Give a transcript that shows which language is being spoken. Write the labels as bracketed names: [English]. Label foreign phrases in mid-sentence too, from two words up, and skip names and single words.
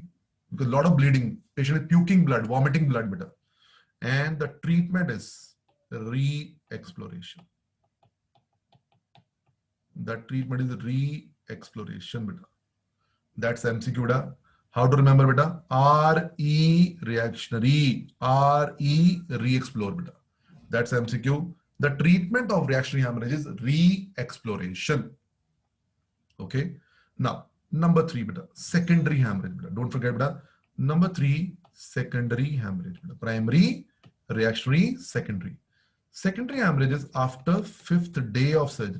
[English] Because a lot of bleeding, patient is puking blood, vomiting blood, beta. And the treatment is re-exploration. The treatment is re-exploration, beta. That's MCQ, beta. How to remember, beta? RE reactionary, RE re-explore, beta. That's MCQ. The treatment of reactionary hemorrhage is re-exploration. Okay. Now, number 3, beta, secondary hemorrhage. Beta. Don't forget, beta. Number 3, secondary hemorrhage. Beta. Primary, reactionary, secondary. Secondary hemorrhage is after 5th day of surgery.